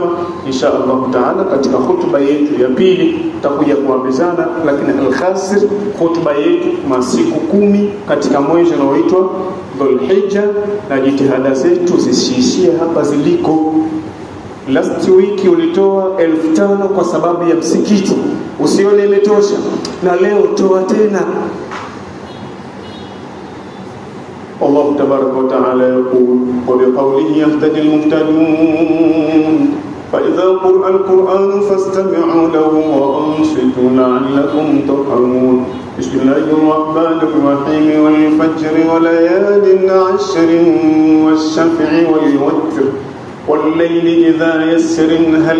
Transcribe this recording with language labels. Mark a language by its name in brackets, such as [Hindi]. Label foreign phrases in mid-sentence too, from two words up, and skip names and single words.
[Arabic] إن شاء الله تعالى [Swahili] katika hutuba yetu ya pili tutakuja kuambizana, lakini al-khasir hutuba yetu masiku 10 katika mwezi unaoitwa Dhulhijja, na jitihada zetu zisiishie hapa ziliko. [English] Last week [Swahili] ulitoa 1500 kwa sababu ya msikiti, usione imetosha, na leo toa tena. [Arabic] الله تبارك وتعالى يقول وبقوله يهتدي المهتدون فإذا قرأ القرآن فاستمعوا له وأنصتوا لعلكم ترحمون. بسم الله الرحمن الرحيم والفجر وليال عشر والشفع والوتر والليل إذا يسر هل